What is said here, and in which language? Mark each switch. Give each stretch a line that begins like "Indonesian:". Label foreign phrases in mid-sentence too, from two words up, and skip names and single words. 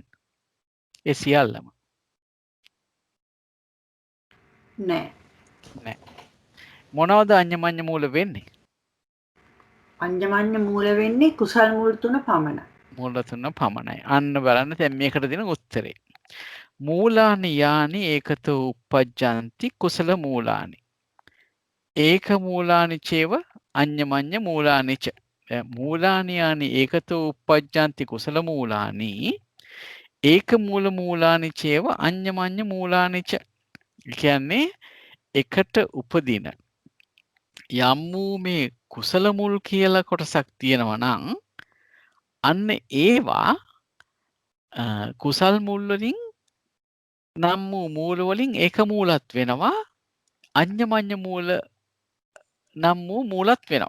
Sinhala: ඒ සියල්ලම නෑ. නෑ. මොනවද
Pali: අඤ්ඤමඤ්ඤ මූල
Sinhala: වෙන්නේ?
Pali: අඤ්ඤමඤ්ඤ මූල
Sinhala: වෙන්නේ කුසල් මූල තුන පමණයි. මූල තුන පමණයි. අන්න බලන්න දැන් මේකට දෙන උත්තරේ.
Pali: මූලානි යානි ඒකතෝ uppajjanti කුසල මූලානි. ඒක මූලානි චේව අඤ්ඤමඤ්ඤ මූලානි ච. මූලානි යානි ඒකතෝ uppajjanti කුසල මූලානි. ඒක මූලානි චේව අඤ්ඤමඤ්ඤ මූලානි ච.
Sinhala: කියන්නේ එකට උපදින යම් වූ මේ කුසල මුල් කියලා කොටසක් තියෙනවා නම් අන්න ඒවා කුසල් මුල් වලින් නම් වූ මූල වලින් ඒක මූලත් වෙනවා
Pali: අඤ්ඤමඤ්ඤ මූල
Sinhala: නම් වූ මූලත් වෙනවා.